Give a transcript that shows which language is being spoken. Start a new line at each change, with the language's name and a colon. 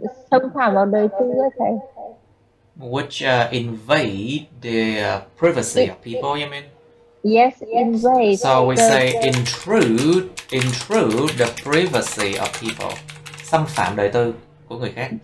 Vietnamese: xâm phạm vào đời tư á thầy.
English: Which invade the privacy of people, you mean? Yes, invade. So we say intrude the privacy of people.
Vietnamese: Xâm phạm đời tư của người khác.